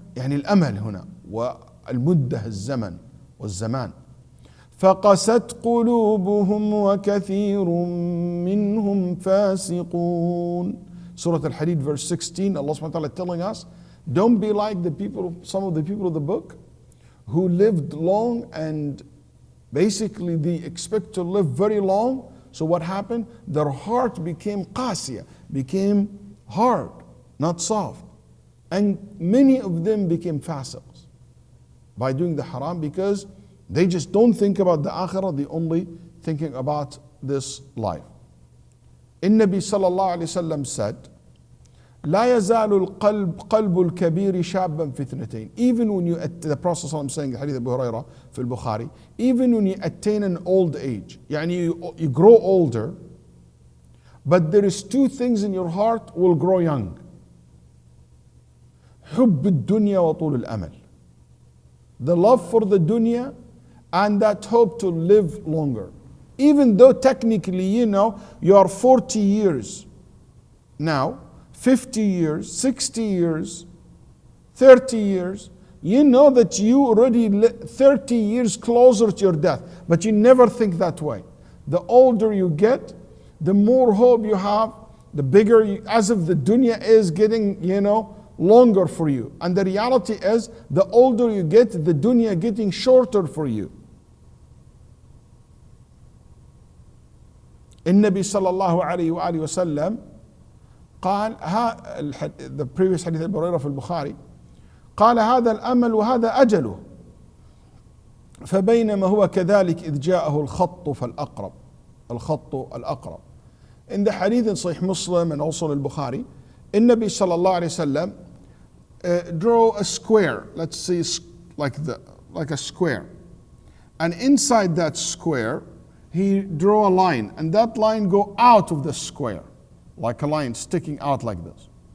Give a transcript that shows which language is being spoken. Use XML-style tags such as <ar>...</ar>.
<ar>الأمل هنا والمدة الزمن والزمان. فقست قلوبهم وكثير منهم فاسقون.</ar> <en>Surah Al-Hadid verse 16, Allah subhanahu wa ta'ala telling us, don't be like some of the people of the book who lived long and basically they expect to live very long. So what happened? Their heart became qasiya, became hard, not soft. And many of them became fasiqs by doing the haram because they just don't think about the akhirah, they only thinking about this life.</en> <ar>Nabi sallallahu alayhi wasallam said, لا يزال قلب الكبير شابا في اثنتين.</ar> <en>Even when you, the Prophet ﷺ saying, Hadith Abu Hurairah</en> <ar>في البخاري,</ar> <en>even when you attain an old age, يعني you grow older, but there is two things in your heart will grow young.</en> <ar>حب الدنيا وطول الأمل.</ar> <en>The love for the dunya and that hope to live longer. Even though technically, you are 40 years now, 50 years, 60 years, 30 years, you know that you already 30 years closer to your death, but you never think that way. The older you get, the more hope you have, the bigger, as if the dunya is getting, longer for you. And the reality is, the older you get, the dunya getting shorter for you.</en> <ar>النبي صلى الله عليه وآله وسلم قال</ar> <en>the previous hadith Abu Hurairah</en> <ar>في البخاري قال هذا الأمل وهذا أجله فبينما هو كذلك إذ جاءه الخط فالأقرب الخط الأقرب.</ar> <en>In the hadith in Sahih Muslim and also in Bukhari,</en> <ar>النبي صلى الله عليه وسلم</ar> <en>draw a square, let's say like a square, and inside that square he drew a line, and that line go out of the square, like a line sticking out like this.</en>